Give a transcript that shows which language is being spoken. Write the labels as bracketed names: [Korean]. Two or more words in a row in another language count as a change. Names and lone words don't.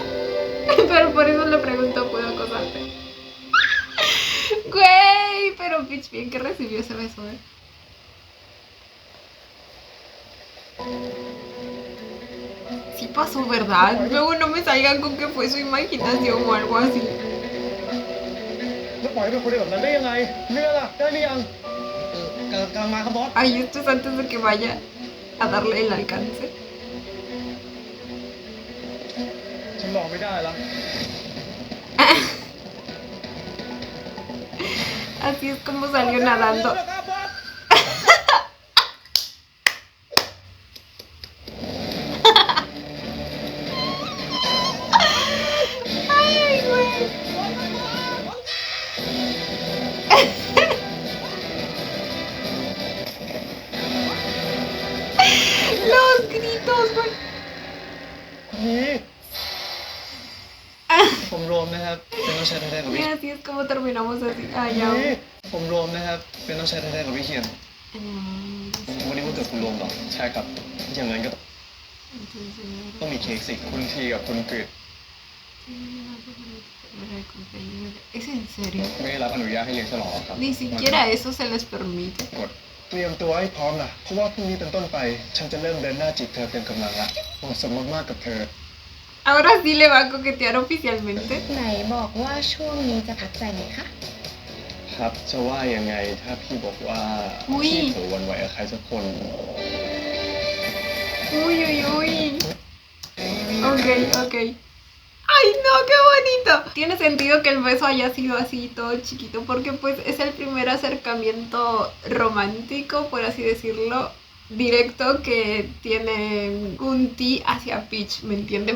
[Spanish] Pero por eso le preguntó, ¿puedo acosarte? Güey, pero bitch, bien que recibió ese beso, Sí pasó, ¿verdad? Luego no me salgan con que fue su imaginación o algo así. [Thai] แล้วปล่อยให้เป็นคนแบบนั้นได้ยังไงเรือล่ะได้หรือยังกำลังมาครับบอส [Spanish] Ay, esto es antes de que vaya a darle el alcance. [Thai] ฉันรอไม่ได้แล้ว [Spanish] Así es como salió nadando. Ay, güey. Los gritos, güey. [Thai] นี่ผมโรมนะครับ เป็นน้องชายแท้ๆของ [Spanish] Y [Thai] พี่ [Spanish] así es como terminamos así. Ay, [Thai] นี่ [Spanish] ya. [Thai] ผมโรมนะครับ เป็นน้องชายแท้ๆของพี่เคียน วันนี้วันเกิดคุณโรมเหรอ ใช่ครับ อย่างนั้นก็ต้องมีเค้กสิ คุณทีกับคุณกฤษ [Spanish] ¿Es en serio? [Thai] ไม่ได้รับอนุญาตให้เลี้ยงฉลองครับ [Spanish] Ni siquiera eso se les permite. [Thai] กดเตรียมตัวให้พร้อมล่ะ เพราะว่าพรุ่งนี้เป็นต้นไป ฉันจะเริ่มเดินหน้าจีบเธอเต็มกำลังละเหมาะสมมากๆกับเธอ [Spanish] Ahora sí le va a coquetear oficialmente. [Thai] ไหนบอกว่าช่วงนี้จะพักใจไหมคะ ครับจะว่ายังไงถ้าพี่บอกว่า อุ๊ย พี่เผลอหวันไหวกับใครสักคน [Spanish] Uy, uy, uy. Ok. ¡Ay, no! ¡Qué bonito! Tiene sentido que el beso haya sido así, todo chiquito, porque pues es el primer acercamiento romántico, por así decirlo, directo que tiene Kunti hacia Peach, ¿me entienden?